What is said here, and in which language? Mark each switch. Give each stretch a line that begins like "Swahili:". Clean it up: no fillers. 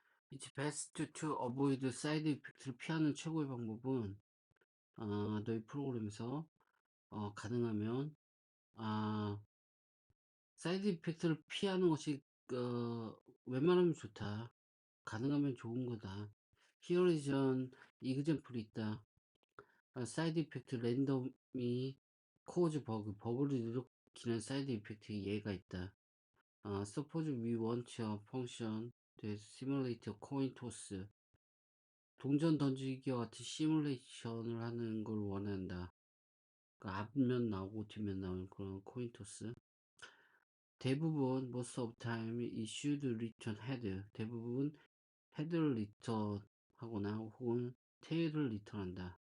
English: It's best to avoid
Korean: 사이드 이펙트를 피하는 최고의 방법은 너희 프로그램에서 가능하면 사이드 이펙트를 피하는 것이 웬만하면 좋다. 가능하면 좋은 거다.
English: Here is an example
Korean: 이 있다. 사이드 이펙트 랜덤이 cause 버그를 일으키는 사이드 이펙트의 예가 있다.
English: Suppose we want a function that simulate a coin toss.
Korean: 동전 던지기와 같이 시뮬레이션을 하는 걸 원한다. 그러니까 앞면 나오고 뒷면 나오는 그런 코인 토스. 대부분
English: most of time it should return head.
Korean: 대부분 헤드를 리턴 하거나 혹은 테일을 리턴한다.